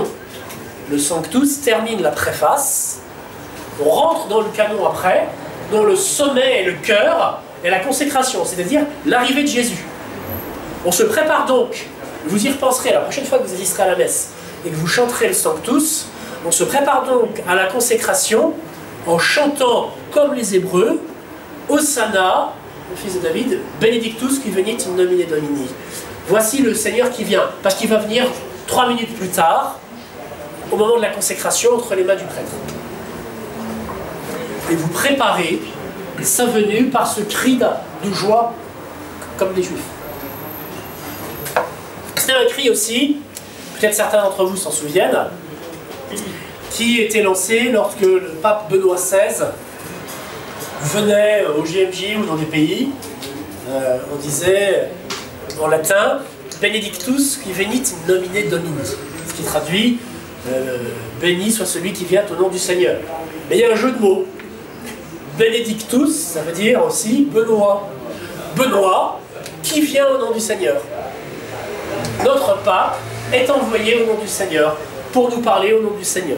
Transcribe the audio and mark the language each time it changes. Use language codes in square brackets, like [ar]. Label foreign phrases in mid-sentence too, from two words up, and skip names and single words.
[fr] Le Sanctus termine la préface, on rentre dans le canon après, dont le sommet est le cœur et la consécration, c'est-à-dire l'arrivée de Jésus. On se prépare donc, vous y repenserez la prochaine fois que vous assisterez à la messe, et que vous chanterez le Sanctus, on se prépare donc à la consécration en chantant comme les Hébreux, Hosanna, le fils de David, [la] Benedictus qui venit in nomine Domini. [fr] Voici le Seigneur qui vient, parce qu'il va venir 3 minutes plus tard, au moment de la consécration, entre les mains du prêtre. Et vous préparez sa venue par ce cri de joie, comme les Juifs. C'est un cri aussi, peut-être certains d'entre vous s'en souviennent, qui était lancé lorsque le pape Benoît XVI venait au GMJ ou dans des pays. On disait en latin [la] Benedictus qui venit in nomine Domini, [fr] ce qui traduit béni soit celui qui vient au nom du Seigneur. Mais il y a un jeu de mots. Benedictus, ça veut dire aussi Benoît. Benoît, qui vient au nom du Seigneur. Notre pape est envoyé au nom du Seigneur pour nous parler au nom du Seigneur.